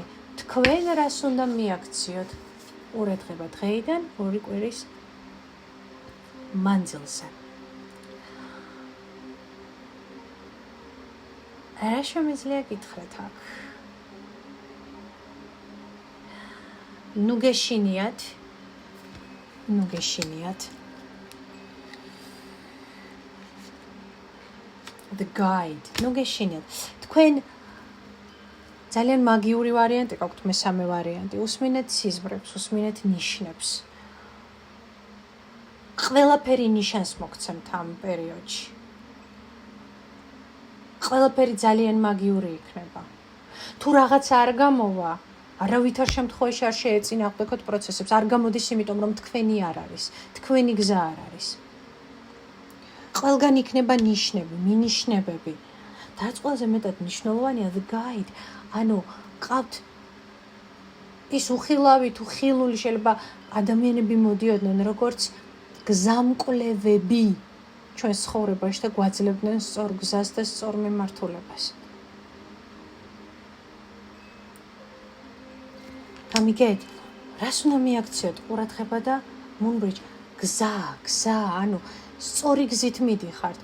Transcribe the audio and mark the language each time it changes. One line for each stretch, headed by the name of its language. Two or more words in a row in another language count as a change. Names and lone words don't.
Georgian: თქვენ რას უნდა მიაქციოთ ყურადღება დღეიდან 2 კვირის მანძილზე. რა შემიძლია გითხრათ აქ? ნუ გეშინიათ.
English: The guide.
Georgian: ნუ გეშინიათ. თქვენ ძალიან მაგიური ვარიანტი გაქვთ, მესამე ვარიანტი. უსმინეთ სიზმრებს, უსმინეთ ნიშნებს. ყველაფერი ნიშანს მოგცემთ ამ პერიოდში. ყველაფერი ძალიან მაგიური იქნება. თუ რაღაცა არ გამოვა, არავითარ შემთხვევაში არ შეეწინააღმდეგოთ პროცესებს. არ გამოდის, იმიტომ რომ თქვენი არ არის, თქვენი გზა არ არის. ყველგან იქნება ნიშნები, მინიშნებები. და რაც ყველაზე მეტად მნიშვნელოვანია,
English: the guide.
Georgian: ანუ ყავთ ის უხილავი თუ ხილული, შეიძლება ადამიანები მოდიოდნენ როგორც გზამკვლევები ჩვენს ცხოვრებაში და გვაძლევდნენ სწორ გზას და სწორ მიმართულებას. გამიგეთ, რას უნდა მიაქციოთ ყურადღება და მუნბრიჯ გზა, ანუ სწორი გზით მიდიხართ.